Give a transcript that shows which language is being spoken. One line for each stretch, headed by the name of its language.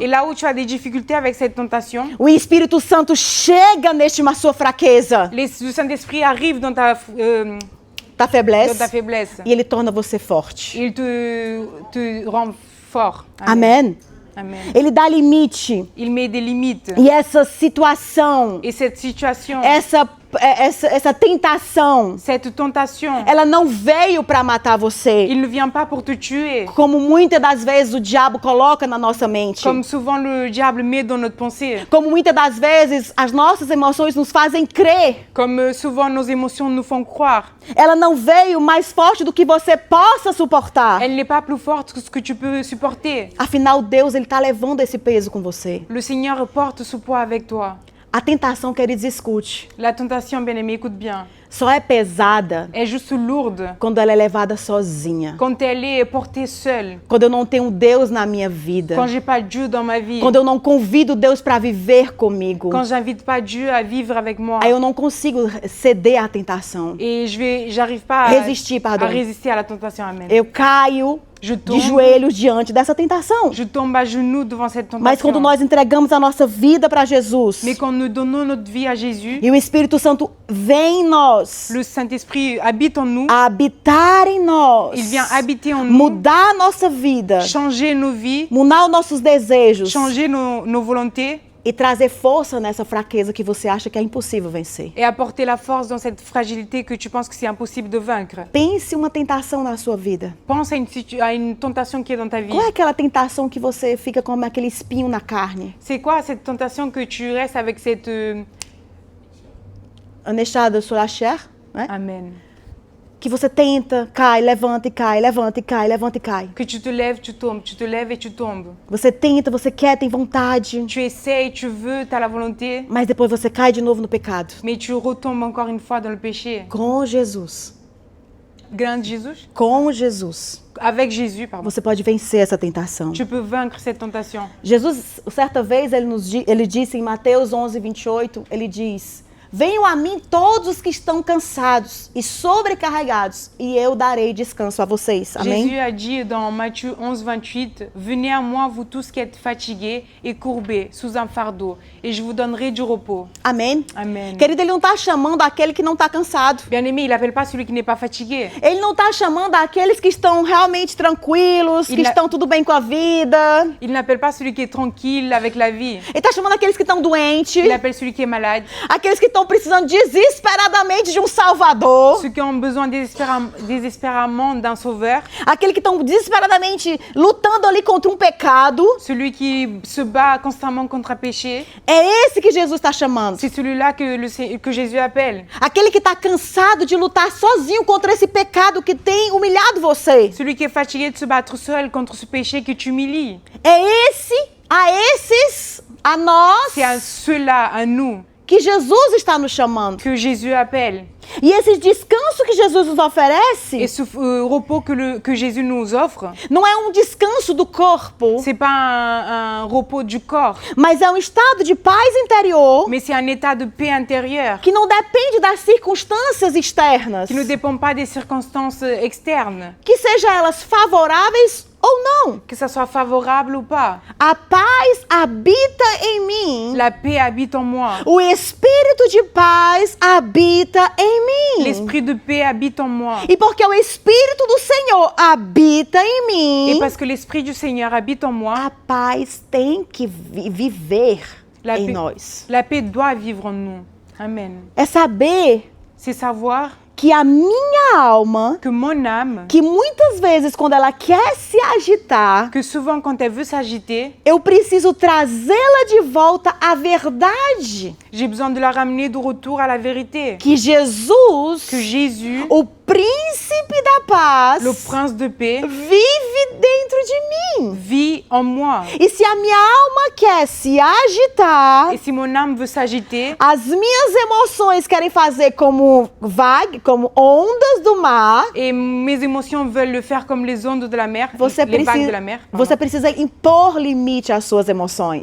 French: Et là où tu as des difficultés avec cette tentation,
Portuguese: o Espírito Santo chega neste uma sua fraqueza,
French: le Saint-Esprit arrive dans ta faiblesse, faiblesse.
Portuguese: e ele torna você forte.
French: Il te rend fort.
Portuguese: Amém?
French: Amen.
Portuguese: Ele dá limite.
French: Il met des limites.
Portuguese: E essa situação,
French: Et cette situation,
Portuguese: essa tentação,
French: cette tentation,
Portuguese: ela não veio para matar você,
French: il ne vient pas pour te tuer.
Portuguese: como muitas das vezes o diabo coloca na nossa mente.
French: Comme souvent le diable met dans notre pensée.
Portuguese: Como muitas das vezes as nossas emoções nos fazem crer.
French: Comme souvent nos émotions nous font croire.
Portuguese: Ela não veio mais forte do que você possa suportar.
French: Elle n'est pas plus forte que ce que tu peux supporter.
Portuguese: Afinal, Deus, ele está levando esse peso com você.
French: Le Seigneur porte ce poids avec toi.
Portuguese: A tentação, queridos, escute,
French: La tentation, bien-aimé, écoute bien,
Portuguese: só é pesada
French: est juste lourde
Portuguese: quando ela é levada sozinha.
French: quand elle est portée seule,
Portuguese: Quando eu não tenho Deus na minha vida.
French: quand j'ai pas Dieu dans ma vie,
Portuguese: Quando eu não convido Deus para viver comigo.
French: quand j'invite pas Dieu à vivre avec moi.
Portuguese: Aí eu não consigo ceder à tentação.
French: Et j'arrive pas à
Portuguese: Resistir, pardon.
French: résister à la tentation. Amen.
Portuguese: Eu caio
French: Je
Portuguese: de
French: tombe,
Portuguese: joelhos diante dessa tentação.
French: je tombe à genoux devant cette tentation.
Portuguese: Mas quando nós entregamos a nossa vida para Jesus
French: Mais quand nous donnons notre vie à Jésus,
Portuguese: e o Espírito Santo vem em nós,
French: le Saint-Esprit habite en nous,
Portuguese: habitar em nós,
French: il vient habiter en nous,
Portuguese: mudar a nossa vida,
French: changer nos vies,
Portuguese: mudar os nossos desejos
French: changer nos volontés
Portuguese: e trazer força nessa fraqueza que você acha que é impossível vencer.
French: et apporter la force dans cette fragilité que tu penses que c'est impossible de vaincre.
Portuguese: Pense uma tentação na sua vida.
French: Pense à une tentation qui est dans ta vie.
Portuguese: Qual é aquela tentação que você fica com aquele espinho na carne?
French: C'est quoi cette tentation que tu restes avec cette... Un échado sur la chair, né? Amen.
Portuguese: Que você tenta, cai, levanta e cai, levanta e cai, levanta e cai.
French: Que tu te lèves, tu tombes, tu te lèves et tu tombes.
Portuguese: Você tenta, você quer, tem vontade,
French: Tu essayes, tu veux, tu as la volonté,
Portuguese: mas depois você cai de novo no pecado.
French: mais tu retombes encore une fois dans le péché.
Portuguese: Com Jesus,
French: Grâce à Jésus,
Portuguese: com Jesus,
French: avec Jésus, pardon,
Portuguese: você pode vencer essa tentação.
French: tu peux vaincre cette tentation.
Portuguese: Jesus, certa vez, ele disse em Mateus 11:28, ele diz: venham a mim todos os que estão cansados e sobrecarregados, e eu darei descanso a vocês. Amém?
French: Jésus a dit dans Matthieu 11:28, venez à moi vous tous qui êtes fatigués et courbés sous un fardeau, et je vous donnerai du repos.
Portuguese: Amém?
French: Amen.
Portuguese: Querido, ele não está chamando aquele que não está cansado.
French: Bien-aimé, il n'appelle pas celui qui n'est pas fatigué.
Portuguese: Ele não está chamando aqueles que estão realmente tranquilos, que Ele- estão tudo bem com a vida.
French: Il n'appelle pas celui qui est tranquille avec la vie.
Portuguese: Ele está chamando aqueles que estão doentes,
French: Il appelle celui qui est malade,
Portuguese: aqueles que estão precisando desesperadamente de um Salvador,
French: ceux qui ont besoin désespérément d'un sauveur,
Portuguese: aqueles que estão desesperadamente lutando ali contra um pecado.
French: celui qui se bat constamment contre un péché.
Portuguese: É esse que Jesus está chamando.
French: C'est celui-là que Jésus appelle.
Portuguese: Aquele que está cansado de lutar sozinho contra esse pecado que tem humilhado você.
French: Celui qui est fatigué de se battre seul contre ce péché que tu humilies.
Portuguese: É a esses, a nós,
French: C'est à ceux-là, à nous,
Portuguese: que Jesus está nos chamando.
French: que Jésus appelle.
Portuguese: E esse descanso que Jesus nos
French: Et
Portuguese: oferece
French: ce repos que Jésus nous offre,
Portuguese: não é um descanso do corpo,
French: c'est pas un repos du corps,
Portuguese: mas é um estado de paz interior
French: mais c'est un état de paix intérieure
Portuguese: que não depende das circunstâncias externas,
French: qui ne dépend pas des circonstances externes,
Portuguese: que sejam elas favoráveis ou não.
French: que ça soit favorable ou pas.
Portuguese: A paz habita em mim.
French: La paix habite en moi.
Portuguese: O espírito de paz habita em mim.
French: L'esprit de paix habite en moi.
Portuguese: E porque o espírito do Senhor habita em
French: Et
Portuguese: mim,
French: parce que l'esprit du Seigneur habite en moi,
Portuguese: a paz tem que viver
French: la
Portuguese: em
French: paix,
Portuguese: nós.
French: la paix doit vivre en nous. Amen.
Portuguese: É saber
French: C'est savoir
Portuguese: que a minha alma,
French: que mon âme,
Portuguese: que muitas vezes quando ela quer se agitar,
French: que souvent quand elle veut s'agiter,
Portuguese: eu preciso trazê-la de volta à verdade.
French: j'ai besoin de la ramener de retour à la vérité.
Portuguese: Que Jesus,
French: Que Jésus,
Portuguese: o príncipe da paz,
French: le prince de paix,
Portuguese: vive dentro de mim.
French: vit en moi.
Portuguese: E se a minha alma quer se agitar,
French: Et si mon âme veut s'agiter,
Portuguese: as minhas emoções querem fazer como vague, como ondas do mar,
French: et mes émotions veulent le faire comme les ondes de la mer,
Portuguese: você
French: les vagues de
Portuguese: precisa,
French: la mer, pardon.
Portuguese: você precisa impor limite às suas emoções.